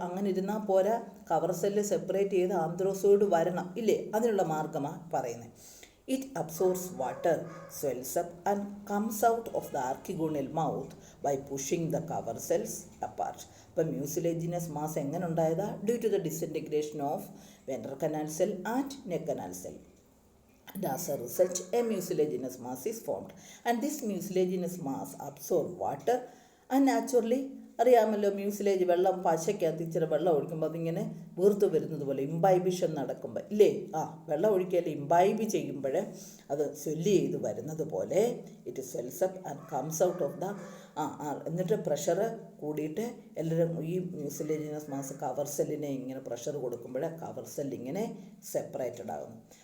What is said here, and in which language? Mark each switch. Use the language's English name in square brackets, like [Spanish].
[Malayalam] അങ്ങനെ ഇരുന്നാൽ പോരാ, കവർ സെല്ല് സെപ്പറേറ്റ് ചെയ്ത് ആന്ത്രോസോയിഡ് വരണം ഇല്ലേ, അതിനുള്ള മാർഗമാണ് പറയുന്നത്. [English] It absorbs water, swells up and comes out of the archegonial mouth by pushing the cover cells apart. [Malayalam] അപ്പം മ്യൂസിലേജിനസ് മാസ് എങ്ങനെ ഉണ്ടായതാ? [English] Due to the disintegration of ventral canal cell and neck canal cell. And as a result, a mucilaginous mass is formed. And this mucilaginous mass absorbs water and naturally [Malayalam] അറിയാമല്ലോ, mucilage വെള്ളം പശയ്ക്കകത്ത് ഇച്ചിരി വെള്ളം ഒഴിക്കുമ്പോൾ അതിങ്ങനെ വീർത്ത് വരുന്നത് പോലെ ഇംബൈബിഷൻ നടക്കുമ്പോൾ ഇല്ലേ, വെള്ളം ഒഴിക്കൽ ഇംബൈബ് ചെയ്യുമ്പോൾ അത് സ്വെല്ല് ചെയ്ത് വരുന്നത് പോലെ [English] it swells up and comes out of the [Malayalam] എന്നിട്ട് പ്രഷർ കൂടിയിട്ട് എല്ലാവരും ഈ മ്യൂസിലേജിനസ് മാസ് കവർ സെല്ലിനെ ഇങ്ങനെ പ്രഷർ കൊടുക്കുമ്പോൾ കവർ സെല്ല് ഇങ്ങനെ സെപ്പറേറ്റഡ് ആകുന്നു.